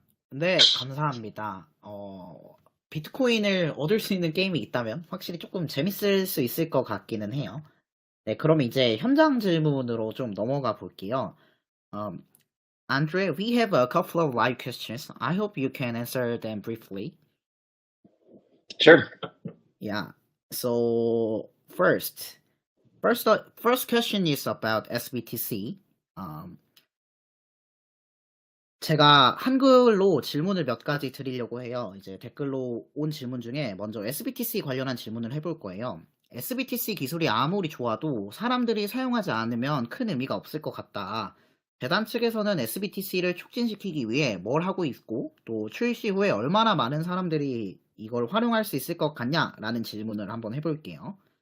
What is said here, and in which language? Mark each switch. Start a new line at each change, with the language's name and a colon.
Korean: 네, 감사합니다. 비트코인을 얻을 수 있는 게임이 있다면 확실히 조금 재밌을 수 있을 것 같기는 해요. 네, 그럼 이제 현장 질문으로 좀 넘어가 볼게요.
English: Andre, we have a couple of live questions. I hope you can answer them briefly. Sure. Yeah. So first question is about sBTC.
Korean: 제가 한글로 질문을 몇 가지 드리려고 해요. 이제 댓글로 온 질문 중에 먼저 sBTC 관련한 질문을 해볼 거예요. sBTC 기술이 아무리 좋아도 사람들이 사용하지 않으면 큰 의미가 없을 것 같다. 재단 측에서는 sBTC를 촉진시키기 위해 뭘 하고 있고 또 출시 후에 얼마나 많은 사람들이 이걸 활용할 수 있을 것 같냐라는 질문을 한번 해볼게요.